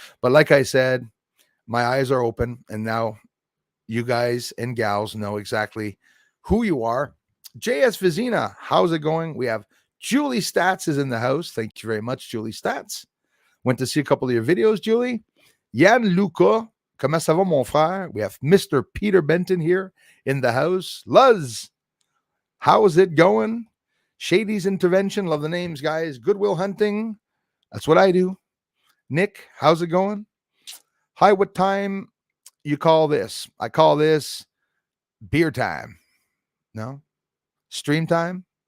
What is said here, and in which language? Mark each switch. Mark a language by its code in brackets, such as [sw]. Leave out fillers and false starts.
[en] But like I said, my eyes are open, and now you guys and gals know exactly who you are. JS Vizina, how's it going? We have Julie Stats is in the house. Thank you very much, Julie Stats. Went to see a couple of your videos, Julie. [fr] Yann Luca, comment ça va, mon frère? [en] We have Mr. Peter Benton here in the house. Luz, how is it going? Shady's Intervention, love the names, guys. Goodwill Hunting, that's what I do. Nick, how's it going? Hi, what time you call this? I call this beer time. No? Stream time?